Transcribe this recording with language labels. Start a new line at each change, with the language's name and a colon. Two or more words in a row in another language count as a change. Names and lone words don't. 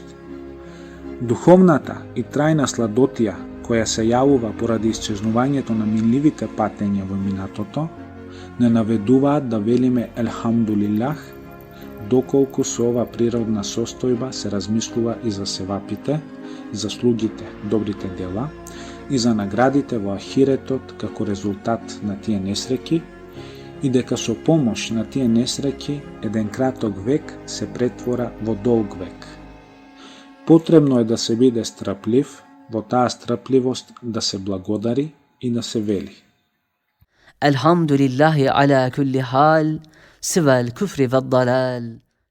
Macedonian: Духовната и трајна сладотија која се јавува поради исчезнувањето на минливите патења во минатото, не наведуваат да велиме елхамдулилах, доколку со ова природна состојба се размислува и за севапите, заслугите, добрите дела и за наградите во ахиретот како резултат на тие несреќи и дека со помош на тие несреќи еден краток век се претвора во долг век. Потребно е да се биде страплив, во таа страпливост да се благодари и да се вели.
Arabic: الحمد لله على كل حال سوى الكفر والضلال.